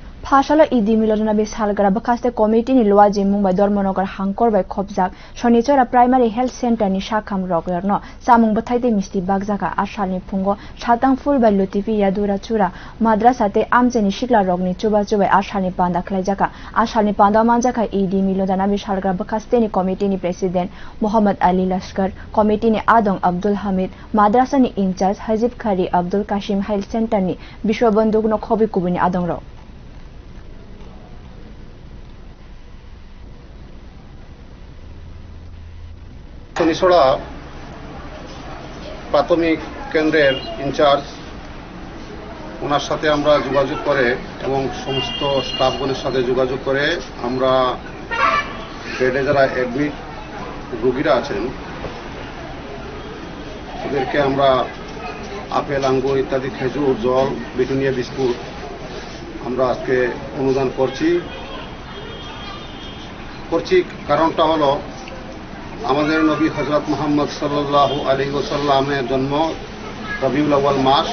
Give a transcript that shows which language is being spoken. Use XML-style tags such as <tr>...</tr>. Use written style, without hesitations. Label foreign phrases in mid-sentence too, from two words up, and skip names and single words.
<trp>Phasalo ED Miladunnabi salgwra bwkhaste committee ni luajimung bai dharmanagar hangkhor bai khobjak Sonychhara</trp> <en>primary health center</en> <trp>ni Sakhamya rokno Chamung bwthai te misti bakjakha Asal ni phungo salthang fulbari lotiphiya daruchunah madrasa te amchaini sikla rokni chubachubai Asal ni panda khwlaijakha Asal ni panda manjakha ED Miladunnabi salgwra bwkhaste ni committee ni president Mohammad Ali committee ni adong Abdul Hamid madrasa ni incharge Hajib Khari Abdul Qasim</trp> <en>health center</en> <trp>ni bishwabandhu no khobi kubini adong ro</trp> <bn>Sonychhara প্রাথমিক কেন্দ্রের ইনচার্জ ওনার সাথে আমরা যোগাযোগ করে এবং সমস্ত স্টাফগণের সাথে যোগাযোগ করে আমরা বেডে যারা অ্যাডমিট রোগীরা আছেন ওদেরকে আমরা আপেল আঙ্গুর ইত্যাদি খেজুর জল ব্রিটানিয়া বিস্কুট আমরা আজকে অনুদান করছি কারণটা হলো আমাদের নবী হযরত মুহাম্মদ</bn> <ar>صلى الله عليه وسلم</ar> <bn>জন্ম রবিউল আউয়াল মাস।</bn>